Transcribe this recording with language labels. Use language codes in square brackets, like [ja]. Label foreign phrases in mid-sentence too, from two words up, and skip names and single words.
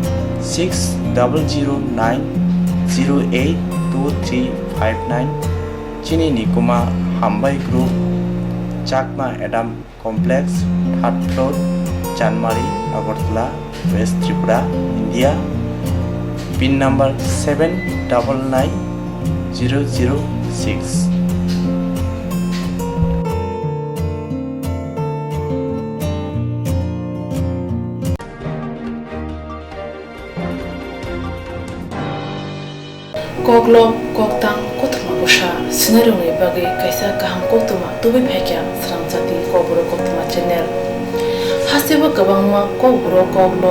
[trp] 6009082359 चिनि निकुमा हामबाय ग्रुप चाकमा एडाम कम्प्लेक्स 3rd फ्लोर चानमारी अगरतला वेस्ट त्रिपुरा इंडिया [en] pin number [trp] 799006 Koklop koktang Koktwma busha sinarungni bagai kaisa kaham Koktwma tubi phekya Swrangchati Kokborok Koktwma channel hasiba kabangma Kokborok koklop